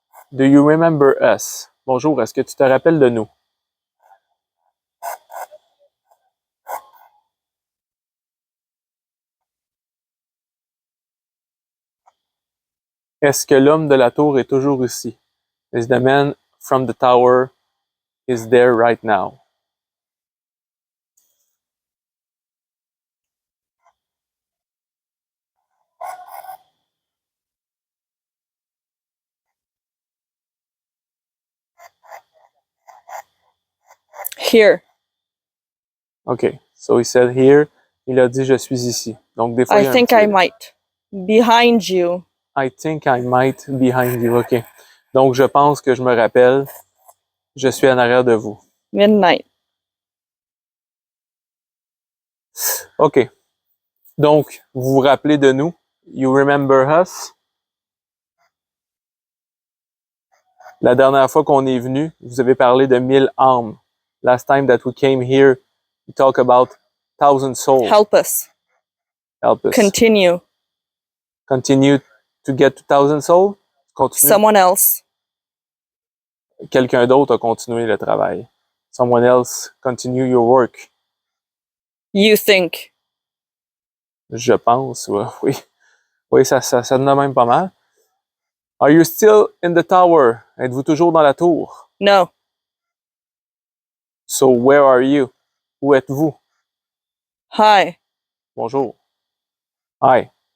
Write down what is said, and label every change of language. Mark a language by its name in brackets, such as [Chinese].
[English] Do you remember us? [French] Bonjour, est-ce que tu te rappelles de nous? Est-ce que l'homme de la tour est toujours ici? [English] Is the man from the tower is there right now? Here. [French] OK. [English] So he said here. [French] Il a dit je suis ici. Donc, des fois, il y a [English] I think [French] un petit... [English] I might. Behind you. I think I might behind you. OK. [French] Donc, je pense que je me rappelle. Je suis en arrière de vous. [English] Midnight. OK. [French] Donc, vous vous rappelez de nous? [English] You remember us? [French] La dernière fois qu'on est venu, vous avez parlé de 1000 âmes. [English] Last time that we came here, we talked about 1,000 souls. Help us. Help us. Continue. Continue to get to 1,000 souls? Continue. Someone else. [French] Quelqu'un d'autre a continué le travail. [English] Someone else continue your work. You think. [French] Je pense, oui. Oui, ça donne même pas mal. [English] Are you still in the tower? [French] Êtes-vous toujours dans la tour? [English] No. So where are you? [French] Où êtes-vous? [English] Hi. [French] Bonjour. Hi.